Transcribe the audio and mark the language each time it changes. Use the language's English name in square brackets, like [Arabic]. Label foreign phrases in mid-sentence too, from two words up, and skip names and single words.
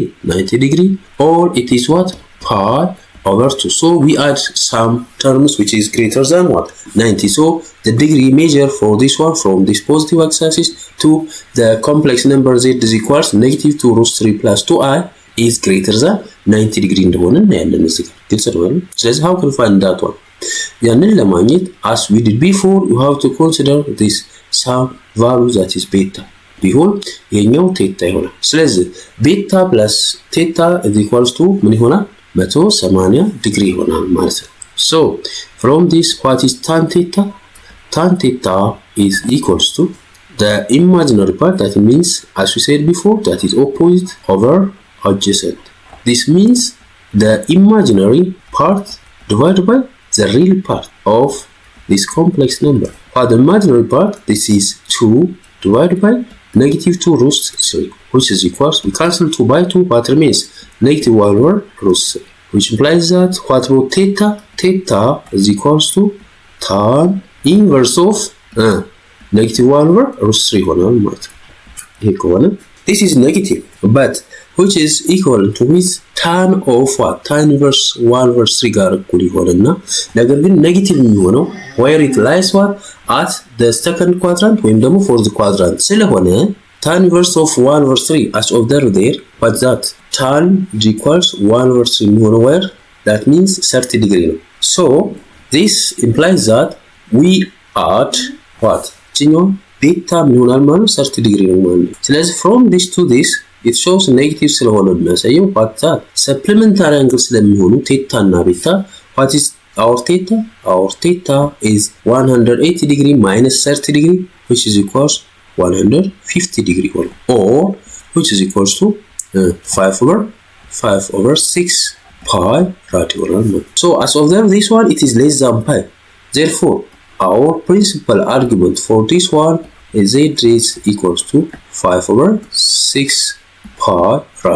[English] 90 degree, or it is what? pi/2. So we add some terms which is greater than what? 90. So the degree measure for this one from this positive x-axis to the complex number z is equals -2√3 plus 2i is greater than 90 degree [Amharic] እንደሆነ እናያለን እዚህ ጋር ግልጽ ነው። ስለዚህ [English] how can find that one? [Amharic] ያንን ለማግኘት [English] as we did before, you have to consider this some value that is beta [Amharic] ቢሆን የኛው ቴታ ይሆናል። ስለዚህ ቤታ ፕለስ ቴታ [English] is equals to [Amharic] ምን ይሆናል? [English] 180 [Amharic] ዲግሪ ይሆናል ማለት ነው። [English] So from this, what is tan theta? Tan theta is equals to the imaginary part, that means as we said before, that is opposite over adjacent. This means the imaginary part divided by the real part of this complex number. For the imaginary part, this is 2 divided by -2√3, which is equals, we cancel 2 by 2, what remains? -1/√3, which implies that what about theta? Theta is equals to tan inverse of -1/√3 [Amharic] ይሆናል ማለት ነው። ይሄ ከሆነ [English] this is negative, but which is equal to with tan of what? Tan inverse [Amharic] 1/3 ጋር እኩል ይሆንና ነገር ግን ኔጌቲቭ የሚሆነው [English] where it lies what? At the second quadrant [Amharic] ወይም ደግሞ [English] fourth quadrant ስለሆነ tan inverse of 1/3 as observed there, but that tan equals 1/3 የሚሆነው where? That means 30 degree ነው. So this implies that we add what? [Amharic] ጭኛው ቤታ ምን ይሆናል ማለት [English] 30 degree [Amharic] ነው ማለት ነው። ስለዚህ [English] from this to this it shows negative [Amharic] ስለሆነ የሚያሳየው [English] what that supplementary angle [Amharic] ስለሚሆኑ ቴታ እና ቤታ, [English] what is our theta? Our theta is 180 degree minus 30 degree, which is equals 150 degree, or which is equals to 5/6 pi radian. So as observed this one, it is less than pi. Therefore, our principal argument for this one is z is equals to 5/6 pi rad.